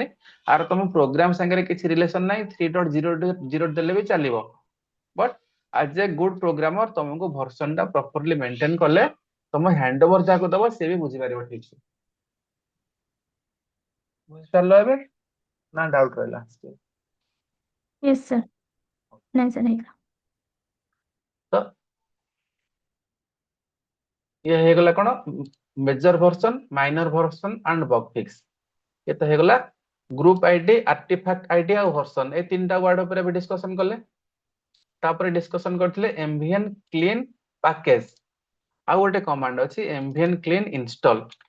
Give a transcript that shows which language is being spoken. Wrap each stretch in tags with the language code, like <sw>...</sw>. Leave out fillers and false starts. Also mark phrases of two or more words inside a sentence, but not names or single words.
<or>ଆର ତମ ପ୍ରୋଗ୍ରାମ ସାଙ୍ଗରେ କିଛି ରିଲେସନ ନାହିଁ, 3.0.0 ଦେଲେ ବି ଚାଲିବ।</or> <en>but as a good programmer</en> <or>ତମକୁ ଭର୍ସନ ଟା ପ୍ରପରଲି ମେଣ୍ଟେନ କଲେ, ତମ</or> <en>hand over</en> <or>ଯାହାକୁ ଦବ ସେ ବି ବୁଝିପାରିବ ଠିକ ସେ। ବୁଝିପାରିଲ ଏବେ ନା ଡାଉଟ ରହିଲା?</or> <en>yes sir.</en> <hi>नहीं सर, नहीं।</hi> <or>ତ ଇଏ ହେଇଗଲା କଣ,</or> <en>major version, minor version and bug fix.</en> <or>ଏ ତ ହେଇଗଲା</or> <en>group ID, artifact ID</en> <or>ଆଉ ଭର୍ସନ, ଏ 3ଟା ୱାର୍ଡ ଉପରେ ବି ଡିସ୍କସନ କଲେ। ତାପରେ ଡିସ୍କସନ କରିଥିଲେ</or> <en>mvn clean package,</en> <or>ଆଉ ଗୋଟେ କମାଣ୍ଡ ଅଛି</or> <en>mvn clean install.</en>